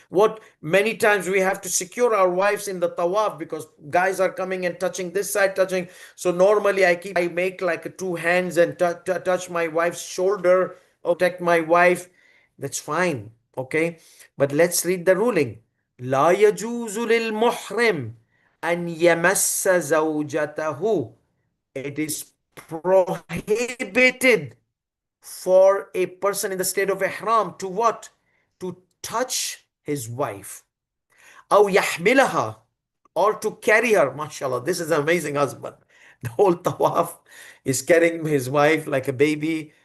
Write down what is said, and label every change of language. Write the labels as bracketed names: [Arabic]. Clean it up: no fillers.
[English] What many times we have to secure our wives in the tawaf because guys are coming and touching this side, touching. So normally I make like two hands and touch my wife's shoulder or protect my wife. That's fine, okay. But let's read the ruling. [Arabic] لا يجوز للمحرم أن يمس زوجته. [English] It is prohibited for a person in the state of ihram to what? To touch his wife. [Arabic] أو يحملها, [English] or to carry her. MashaAllah, this is an amazing husband. The whole tawaf is carrying his wife like a baby.